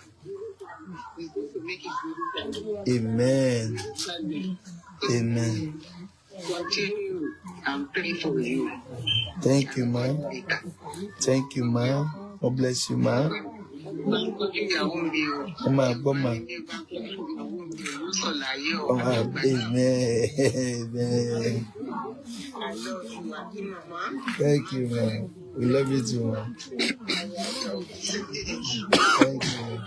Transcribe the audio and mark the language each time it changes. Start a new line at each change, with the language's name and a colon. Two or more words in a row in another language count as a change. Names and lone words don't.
English: Amen. Amen. Continue and pray for you. Thank you, ma. Thank you, ma. God bless you, ma. Ma. Oh, amen. Amen. Thank you, man. We love you too, man. Thank you, man.